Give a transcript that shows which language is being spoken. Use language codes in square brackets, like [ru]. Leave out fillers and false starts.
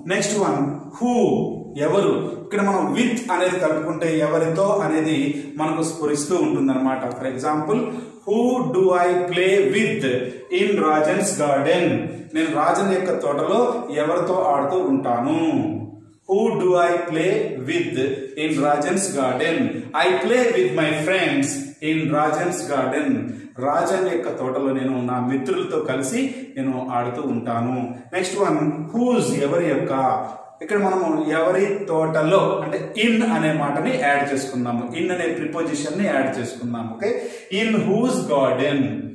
[en] next one who, [te] ఎవరు. ఇక్కడ మనం విత్ అనేది కలుపుకుంటే ఎవరితో అనేది మనకు స్ఫురిస్తూ ఉంటుంది అనమాట. [en] For example, who do I play with in Rajan's garden. [te] నేను రాజన్ యొక్క తోటలో ఎవరితో ఆడుతూ ఉంటాను. [en] Who do I play with in Rajan's garden? I play with my friends in Rajan's garden. [te] Rajan యొక్క తోటలో నేను నా మిత్రులతో కలిసి నేను ఆడుతూ ఉంటాను. [en] next one whose, [te] ఎవరి యొక్క. ఇక్కడ మనము ఎవరి తోటలో అంటే ఇన్ అనే మాటని యాడ్ చేసుకున్నాము. ఇన్ అనే ప్రిపోజిషన్ ని యాడ్ చేసుకున్నాము. Okay, [en] In whose garden.